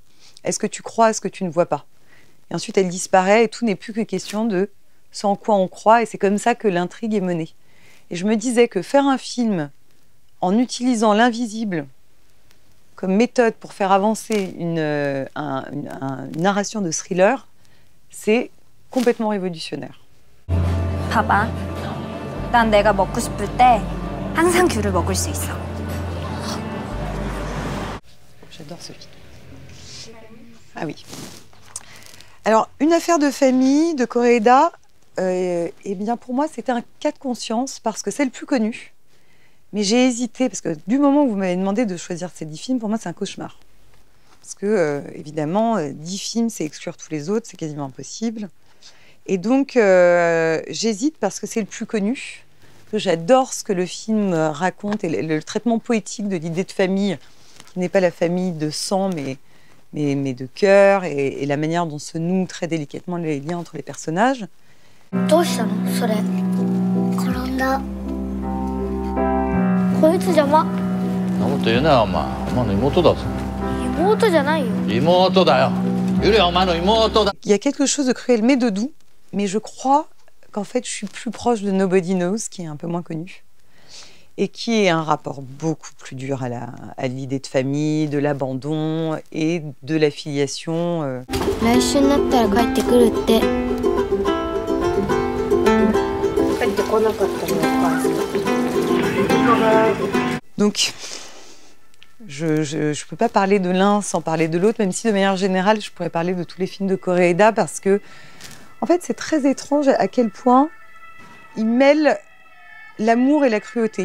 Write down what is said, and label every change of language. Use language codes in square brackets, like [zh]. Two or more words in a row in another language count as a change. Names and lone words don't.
[fr] Est-ce que tu crois à ce que tu ne vois pas? Et ensuite, elle disparaît et tout n'est plus que question de ce en quoi on croit. Et c'est comme ça que l'intrigue est menée. Et je me disais que faire un film en utilisant l'invisible comme méthode pour faire avancer une narration de thriller, c'est complètement révolutionnaire. [ko] 봐봐. 난 내가 먹고 싶을 때 항상 귤을 먹을 수 있어. [fr] J'adore ce film. Ah oui. Alors, Une affaire de famille de Koreeda, eh bien pour moi, c'était un cas de conscience parce que c'est le plus connu. Mais j'ai hésité, parce que du moment où vous m'avez demandé de choisir ces 10 films, pour moi, c'est un cauchemar. Parce que, évidemment, 10 films, c'est exclure tous les autres, c'est quasiment impossible. Et donc, j'hésite parce que c'est le plus connu, que j'adore ce que le film raconte et le traitement poétique de l'idée de famille, qui n'est pas la famille de sang, mais mais de cœur, et la manière dont se nouent très délicatement les liens entre les personnages. [ja] どうしたのそれ転んだこいつ邪魔そんなこと言うなよお前の妹だぞ妹じゃないよ妹だよゆりはお前の妹だ [fr] Il y a quelque chose de cruel mais de doux, mais je crois qu'en fait je suis plus proche de Nobody Knows, qui est un peu moins connu, et qui est un rapport beaucoup plus dur à l'idée de famille, de l'abandon et de la filiation. [ja] 来週になったら帰ってくるって帰ってこなかったのお母さん [fr] Donc, je peux pas parler de l'un sans parler de l'autre, même si de manière générale, je pourrais parler de tous les films de Koreeda, parce que, en fait, c'est très étrange à quel point il mêle l'amour et la cruauté.